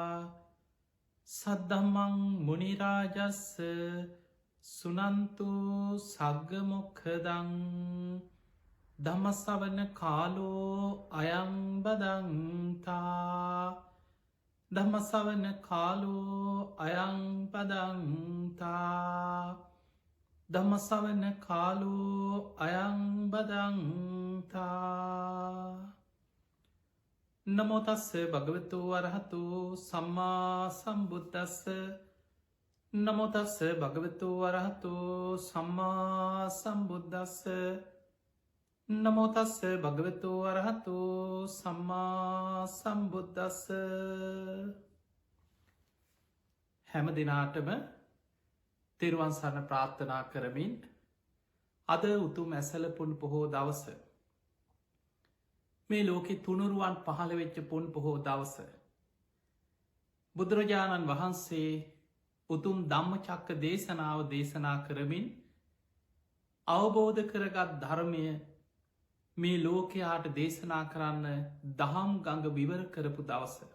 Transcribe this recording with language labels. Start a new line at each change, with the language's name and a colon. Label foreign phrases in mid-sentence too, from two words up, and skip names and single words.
Pali: සද්ධම්මං මුනිරාජස්ස සුනන්තු සග්ගමොක්ඛදං ධම්මස්සවන කාලෝ අයංබදන්තා ධම්මස්සවන කාලෝ අයංපදන්තා ධම්මස්සවන කාලෝ අයංබදන්තා නමෝතස්ස භගවතු වරහතු සම්මා සම්බුද්දස්ස නමෝතස්ස භගවතු වරහතු සම්මා සම්බුද්දස්ස නමෝතස්ස භගවතු වරහතු සම්මා සම්බුද්දස්ස
Sinhala: හැම දිනාටම තෙරුවන් සරණ ප්‍රාර්ථනා කරමින් අද උතුම් ඇසලපුන් පොහෝ දවස මේ ලෝකෙ තුනුරුවන් පහළ වෙච්ච පුන් පොහෝ දවස බුදුරජාණන් වහන්සේ උතුම් ධම්මචක්ක දේශනාව දේශනා කරමින් අවබෝධ කරගත් ධර්මය මේ ලෝකයාට දේශනා කරන්න දහම් ගඟ විවර කරපු දවස.